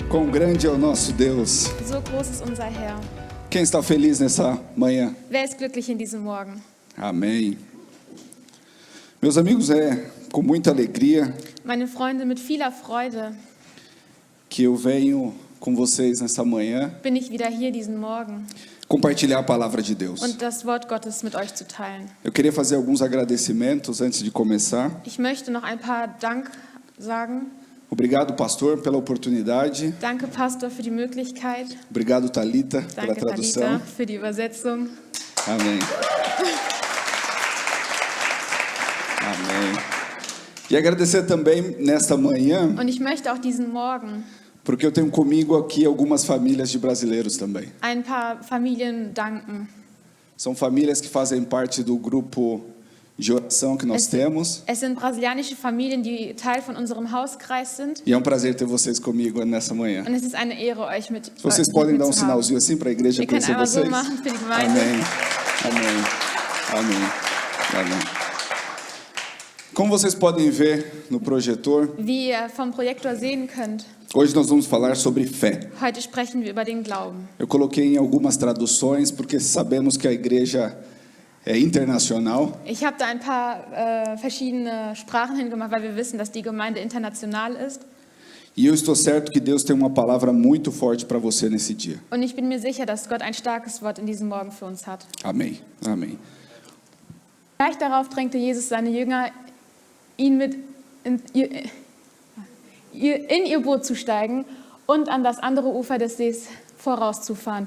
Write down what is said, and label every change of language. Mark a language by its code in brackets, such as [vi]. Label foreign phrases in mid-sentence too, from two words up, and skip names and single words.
[pt] grande é o nosso Deus. [de] So groß ist unser Herr. [pt] Quem está feliz nessa manhã? [de] Wer ist glücklich in diesem Morgen? [pt] Amém. Meus amigos, é com muita alegria [de] Meine Freunde, mit vieler Freude [pt] que eu venho com vocês nessa manhã [de] bin ich wieder hier diesen Morgen [pt] compartilhar a palavra de Deus. [de] und das Wort Gottes mit euch zu teilen. [pt] Eu queria fazer alguns agradecimentos antes de começar. [de] Ich möchte noch ein paar Dank sagen. [pt] Obrigado, pastor, pela oportunidade. [de] Danke, Pastor, für die Möglichkeit. [pt] Obrigado, Thalita, pela [de] Danke, [pt] tradução. [de] Talita, für die Übersetzung. [pt] Amém. Amém. E agradecer também nesta manhã, [de] Und ich möchte auch diesen Morgen [pt] porque eu tenho comigo aqui algumas famílias de brasileiros também. [de] ein paar Familien danken. [pt] São famílias que fazem parte do grupo de oração que nós temos. [de] Es sind brasilianische Familien, die Teil von unserem Hauskreis sind. [pt] E é um prazer ter vocês comigo nessa manhã. [de] Und es ist eine Ehre, euch mit [pt] Vocês [de] mit [pt] podem dar [de] zu haben. [pt] sinalzinho assim para a igreja [de] Wir können [pt] conhecer [de] einmal so [pt] vocês? [de] machen für die Gemeinde. [pt] Amém. Amém. Amém. Amém. Como vocês podem ver no projetor, [de] Wie ihr vom Projektor sehen könnt, [pt] hoje nós vamos falar sobre fé. [de] heute sprechen wir über den Glauben. [pt] Eu coloquei em algumas traduções porque sabemos que a igreja é internacional. [de] Ich habe da ein paar verschiedene Sprachen hingemacht, weil wir wissen, dass die Gemeinde international ist. [pt] E eu estou certo que Deus tem uma palavra muito forte para você nesse dia. [de] Und ich bin mir sicher, dass Gott ein starkes Wort in diesem Morgen für uns hat. [pt] Amém. Amém. [de] Gleich darauf drängte Jesus seine Jünger, ihn mit in ihr Boot zu steigen und an das andere Ufer des Sees vorauszufahren.